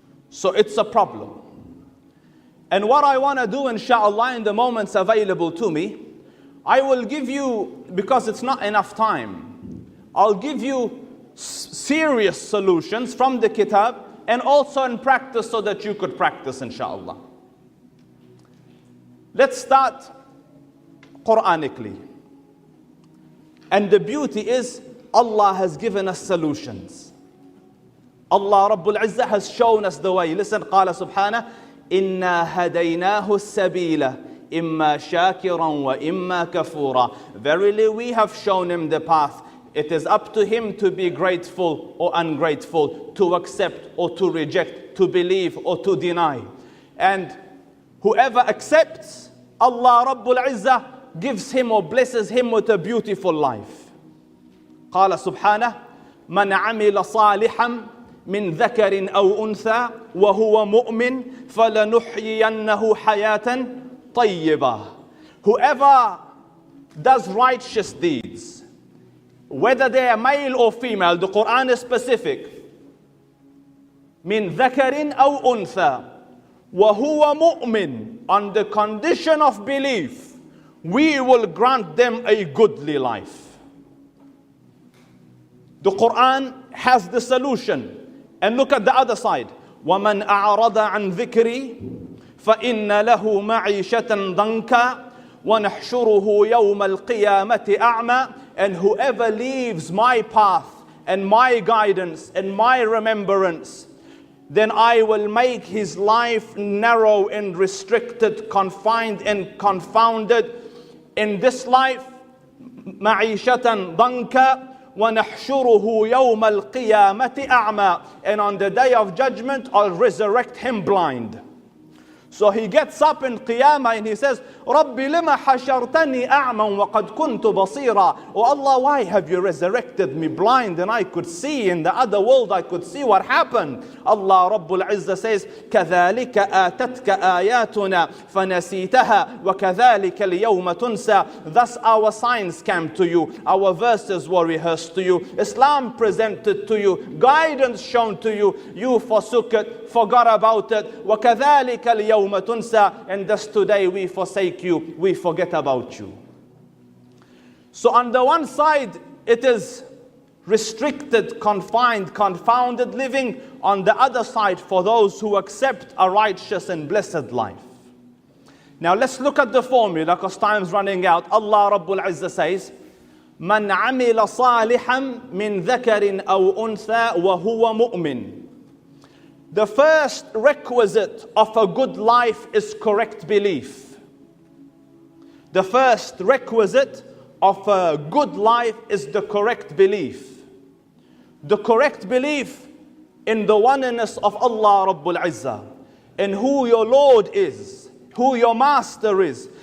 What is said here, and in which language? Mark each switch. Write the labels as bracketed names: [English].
[English] So it's a problem. And what I want to do, inshallah, in the moments available to me, I will give you, because it's not enough time, I'll give you serious solutions from the kitab and also in practice so that you could practice, inshallah. Let's start Quranically. And the beauty is, Allah has given us solutions. Allah Rabbul Izzah has shown us the way. Listen, [Arabic] قال سبحانه, إِنَّا هَدَيْنَاهُ السَّبِيلَ إِمَّا شَاكِرًا وَإِمَّا كَفُورًا. [English] Verily we have shown him the path. It is up to him to be grateful or ungrateful, to accept or to reject, to believe or to deny. And whoever accepts, Allah Rabbul Izzah gives him or blesses him with a beautiful life. [Arabic] قال سبحانه, من عمل صالحا من ذكر أو أنثى وهو مؤمن فلنحيينه حياة طيبة. [English] Whoever does righteous deeds whether they are male or female, the Quran is specific. [Arabic] Min dhakarin aw untha, wa huwa mu'min, [English] on the condition of belief, we will grant them a goodly life. The Quran has the solution. And look at the other side. [Arabic] وَمَنْ أَعْرَضَ عَنْ ذِكْرِي فَإِنَّ لَهُ مَعِيشَةً ضَنْكًا وَنَحْشُرُهُ يَوْمَ الْقِيَامَةِ أَعْمَى. [English] And whoever leaves my path and my guidance and my remembrance, then I will make his life narrow and restricted, confined and confounded. In this life, [Arabic] مَعِيشَةً ضَنْكًا وَنَحْشُرُهُ يَوْمَ الْقِيَامَةِ أَعْمَى. [English] And on the day of judgment, I'll resurrect him blind. So he gets up in Qiyamah and he says, [Arabic] رَبِّ لِمَ حَشَرْتَنِي أَعْمًا وَقَدْ كُنْتُ بَصِيرًا. [English] Oh Allah, why have you resurrected me blind and I could see in the other world, I could see what happened. Allah Rabbul Izzah says, [Arabic] كَذَلِكَ آتَتْكَ آيَاتُنَا فَنَسِيتَهَا وَكَذَلِكَ الْيَوْمَ تُنْسَى. [English] Thus our signs came to you, our verses were rehearsed to you, Islam presented to you, guidance shown to you, you forsook it, forgot about it. [Arabic] وَكَذَلِكَ الْيَوْمَ تُنْسَى. [English] And thus today we forsake you, we forget about you. So on the one side, it is restricted, confined, confounded living. On the other side, for those who accept a righteous and blessed life. Now let's look at the formula, because time's running out. Allah Rabbul Izzah says, [Arabic] مَنْ عَمِلَ صَالِحًا مِنْ ذَكَرٍ أَوْ أُنْثَى وَهُوَ مُؤْمِنٌ. [English] The first requisite of a good life is correct belief. The first requisite of a good life is the correct belief. The correct belief in the oneness of Allah Rabbul Izzah, in who your Lord is, who your Master is.